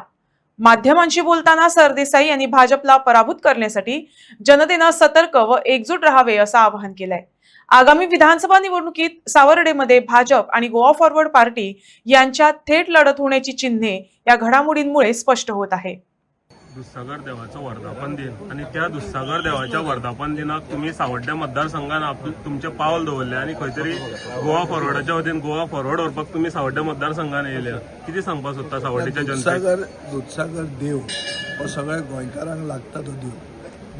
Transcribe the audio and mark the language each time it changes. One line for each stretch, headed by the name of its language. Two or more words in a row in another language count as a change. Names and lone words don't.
Marathi: माध्यमांशी बोलताना सरदेसाई यांनी भाजपला पराभूत करण्यासाठी जनतेने सतर्क व एकजूट राहावे असं आवाहन केलंय। आगामी विधानसभा निवडणुकीत सावर्डेमध्ये भाजप आणि गोवा फॉरवर्ड पार्टी यांच्यात थेट लढत होण्याची चिन्हे या घडामोडींमुळे स्पष्ट होत आहे।
Konkani: दूधसागर देवाचं वर्धापन दिन आणि त्या दूधसागर देवाच्या वर्धापन दिनाक तुम्ही सावर्डे मतदारसंघात तुमचे पावल दवरले आणि खंयतरी गोवा फॉरवर्डाच्या वतीन गोवा फॉरवर्ड व्हरपाक तुम्ही सावर्डे मतदारसंघान येयले। किती सांगपाक सोदता सावर्डेच्या जनतेक? दूधसागर देव हो सगळ्या गोंयकारांक लागता तो देव।